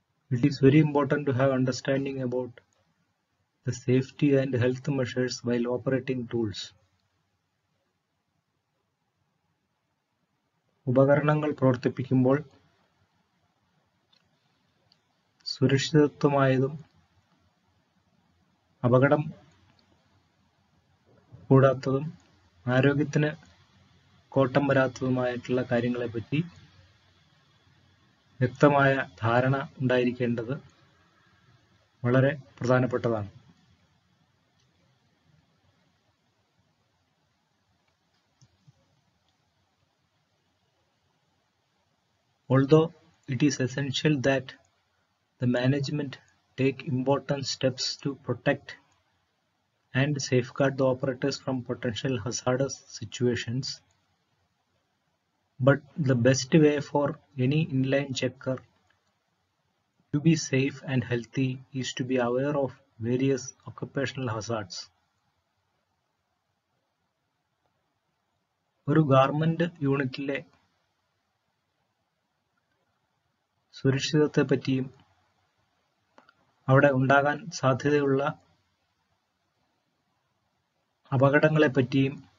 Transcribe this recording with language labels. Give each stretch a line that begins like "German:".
English: It is very important to have understanding about the safety and health measures while operating tools.
Malayalam: ഉപകരണങ്ങൾ പ്രവർത്തിപ്പിക്കുമ്പോൾ സുരക്ഷിതത്വമായതും അപകടം കൂടാത്തതും ആരോഗ്യത്തിന് കോട്ടം വരാത്തതുമായിട്ടുള്ള കാര്യങ്ങളെപ്പറ്റി വ്യക്തമായ ധാരണ ഉണ്ടായിരിക്കേണ്ടത് വളരെ പ്രധാനപ്പെട്ടതാണ്.
English: Although it is essential that the management take important steps to protect and safeguard the operators from potential hazardous situations, but the best way for any inline checker to be safe and healthy is to be aware of various occupational hazards.
Malayalam: ഒരു garment യൂണിറ്റിലെ സുരക്ഷിതത്വത്തെ പറ്റിയും അവിടെ ഉണ്ടാകാൻ സാധ്യതയുള്ള അപകടങ്ങളെ പറ്റിയും